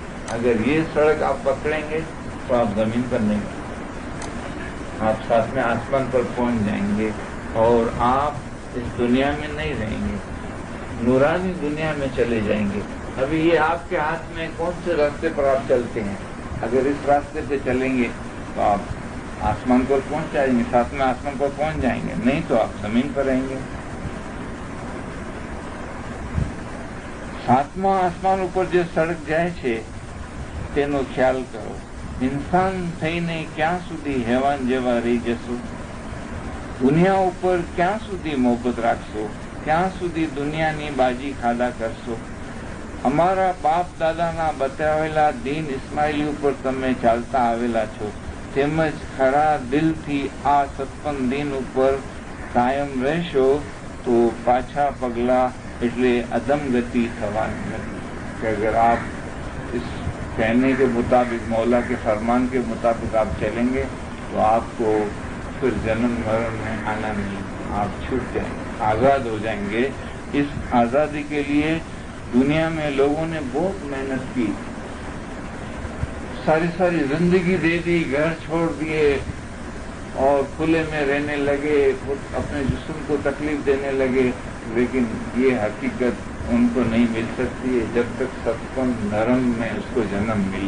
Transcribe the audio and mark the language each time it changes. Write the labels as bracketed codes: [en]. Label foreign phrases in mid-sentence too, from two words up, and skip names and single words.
[ur] اگر یہ سڑک آپ پکڑیں گے تو آپ زمین پر نہیں گے، آپ ساتھ میں آسمان پر پہنچ جائیں گے، اور آپ اس دنیا میں نہیں رہیں گے، نورانی دنیا میں چلے جائیں گے. ابھی یہ آپ کے ہاتھ میں کون سے راستے پر آپ چلتے ہیں. اگر اس راستے پہ چلیں گے تو آپ آسمان پر پہنچ جائیں گے، ساتھ میں آسمان پر پہنچ جائیں گے، نہیں تو آپ زمین پر رہیں گے. [gu] સાતમા આસમાન ઉપર જે સડક જાય છે તેનો ખ્યાલ કરો. ઇન્સાન થઈને ક્યાં સુધી હેવાન જેવા રહી જશો? દુનિયા ઉપર ક્યાં સુધી મોહબ્બત રાખશો? ક્યાં સુધી દુનિયાની બાજી ખાધા કરશો? અમારા બાપ દાદાના બતાવેલા દીન ઇસ્માઇલી ઉપર તમે ચાલતા આવેલા છો, તેમજ ખરા દિલથી આ સત્પન દીન ઉપર કાયમ રહેશો તો પાછા પગલા એટલે અધમગતિ થવાની નથી. [ur] کہ اگر آپ اس کہنے کے مطابق، مولا کے فرمان کے مطابق آپ چلیں گے تو آپ کو پھر جنم مرن میں آنا نہیں، آپ چھوٹ جائیں گے، آزاد ہو جائیں گے. اس آزادی کے لیے دنیا میں لوگوں نے بہت محنت کی، ساری زندگی دے دی، گھر چھوڑ دیے اور کھلے میں رہنے لگے، اپنے جسم کو تکلیف دینے لگے، لیکن یہ حقیقت ان کو نہیں مل سکتی ہے جب تک ستپن نرم میں اس کو جنم ملے.